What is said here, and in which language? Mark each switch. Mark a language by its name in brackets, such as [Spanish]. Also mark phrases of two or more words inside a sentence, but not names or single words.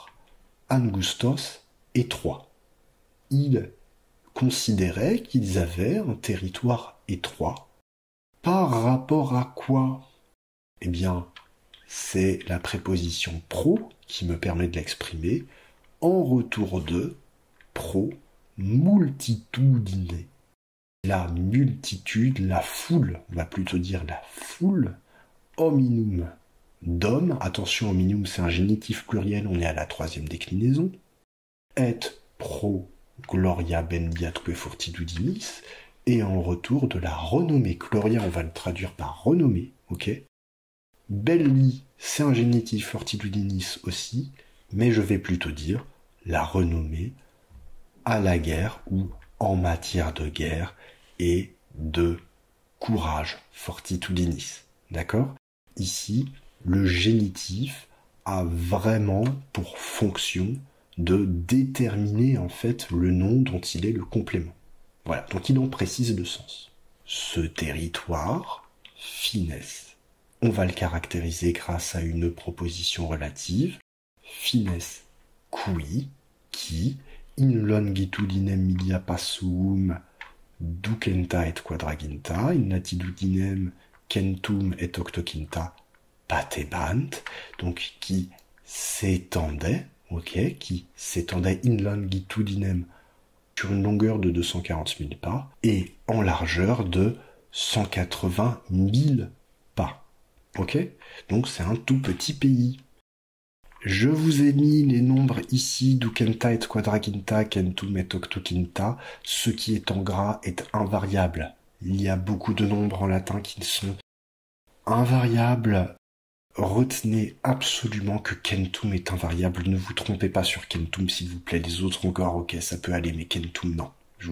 [French] Angustos, étroit. Ils considéraient qu'ils avaient un territoire étroit. Par rapport à quoi ? Eh bien, c'est la préposition pro qui me permet de l'exprimer. En retour de pro, multitudine. La multitude, la foule, on va plutôt dire la foule. Hominum, d'homme. Attention, hominum, c'est un génitif pluriel, on est à la 3e déclinaison. [Latin] Et pro gloria bendiatque fortitudinis. [French] Et en retour de la renommée. Gloria, on va le traduire par renommée, ok ? Belli, c'est un génitif fortitudinis aussi, mais je vais plutôt dire la renommée à la guerre ou en matière de guerre et de courage, fortitudinis. D'accord ? Ici, le génitif a vraiment pour fonction de déterminer en fait le nom dont il est le complément. Voilà, donc il en précise le sens. Ce territoire, fines, on va le caractériser grâce à une proposition relative. [Latin] Fines qui, in longitudinem milia passum ducenta et quadraginta, in latitudinem centum et octoquinta patebant, [French] donc qui s'étendait, qui s'étendait [Latin] in longitudinem [French] sur une longueur de 240 000 pas et en largeur de 180 000 pas. Ok ? Donc c'est un tout petit pays. Je vous ai mis les nombres ici, [Latin] ducenta et quadraginta, centum et octoquinta. [French] Ce qui est en gras est invariable. Il y a beaucoup de nombres en latin qui sont invariables. Retenez absolument que centum est invariable. Ne vous trompez pas sur centum, s'il vous plaît. Les autres encore, ok, ça peut aller, mais centum, non.